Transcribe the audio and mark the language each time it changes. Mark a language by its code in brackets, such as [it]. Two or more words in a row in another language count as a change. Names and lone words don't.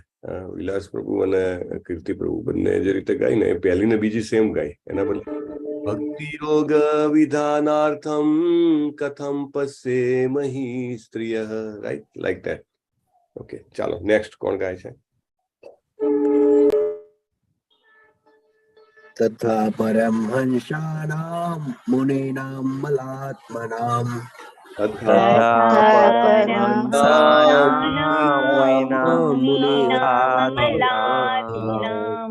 [gu] વિલાસ પ્રભુ અને કીર્તિ પ્રભુ બંને જે રીતે ગાય ને, એ પહેલી ને બીજી સેમ ગાય. એના બદલે [sa] ભક્તિ યોગ વિધાનાર્થમ કથમ પશ્યેમહિ સ્ત્રિયઃ, [en] right, like that. [gu] ઓકે, ચાલો નેક્સ્ટ કોણ ગાય છે? [sa] तथा परमहंसानां मुनीनां मलात्मनां तथा परमहंसानां मुनीनां मलात्मनां